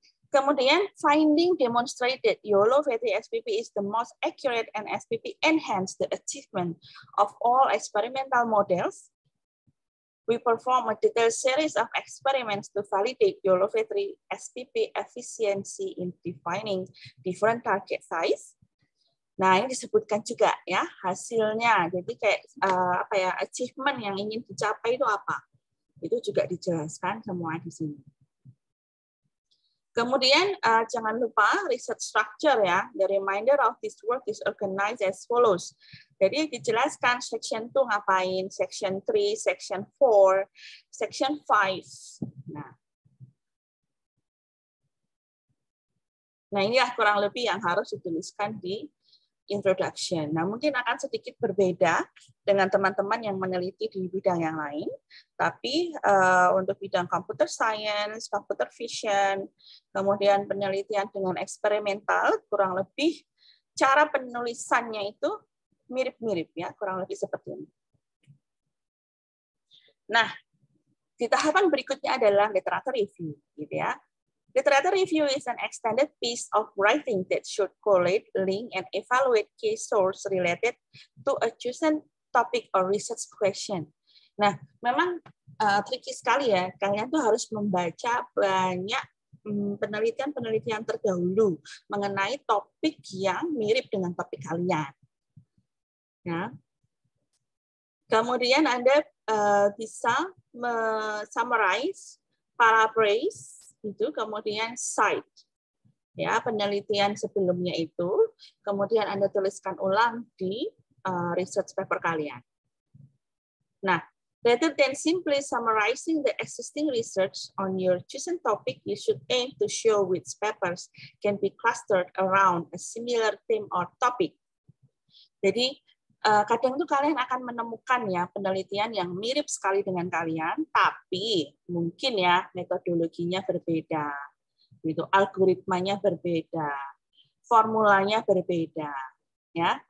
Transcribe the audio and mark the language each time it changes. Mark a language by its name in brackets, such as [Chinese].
[English] Kemudian, finding demonstrated YOLO V3 SPP is the most accurate and SPP enhance the achievement of all experimental models. We perform a detailed series of experiments to validate YOLO V3 SPP efficiency in defining different target size. [Indonesian] Nah, ini disebutkan juga ya hasilnya. Jadi kayak apa ya, achievement yang ingin dicapai itu apa? Itu juga dijelaskan semua di sini. Kemudian jangan lupa research structure ya. [English] The remainder of this work is organized as follows. [Indonesian] Jadi dijelaskan section 2 ngapain, section 3, section 4, section 5. Nah, inilah kurang lebih yang harus dituliskan di introduction. Nah, mungkin akan sedikit berbeda dengan teman-teman yang meneliti di bidang yang lain, tapi untuk bidang computer science, computer vision, kemudian penelitian dengan eksperimental, kurang lebih cara penulisannya itu mirip-mirip ya, kurang lebih seperti ini. Nah, di tahapan berikutnya adalah literature review, gitu ya. [English] Literature review is an extended piece of writing that should collate, link, and evaluate key source related to a chosen topic or research question. [Indonesian] Nah, memang tricky sekali ya. Kalian tuh harus membaca banyak penelitian-penelitian terdahulu mengenai topik yang mirip dengan topik kalian. Ya. Kemudian Anda bisa summarize, paraphrase, itu kemudian cite. ya penelitian sebelumnya itu, kemudian Anda tuliskan ulang di research paper kalian. [English] Nah, rather than simply summarizing the existing research on your chosen topic, you should aim to show which papers can be clustered around a similar theme or topic. [Indonesian] Jadi kadang tuh kalian akan menemukan ya penelitian yang mirip sekali dengan kalian, tapi mungkin ya metodologinya berbeda. Gitu, algoritmanya berbeda, formulanya berbeda, ya.